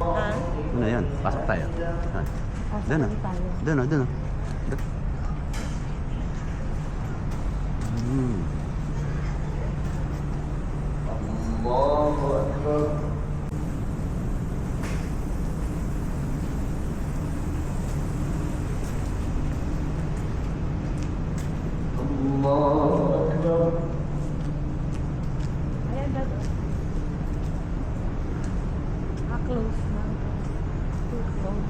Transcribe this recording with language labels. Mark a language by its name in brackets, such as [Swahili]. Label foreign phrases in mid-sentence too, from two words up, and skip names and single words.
[Filipino] Ano yan? Pasok tayo. Doon. Doon. [Arabic] الله أكبر الله أكبر [Filipino] Ayan, dad. Close na. [English] Too close.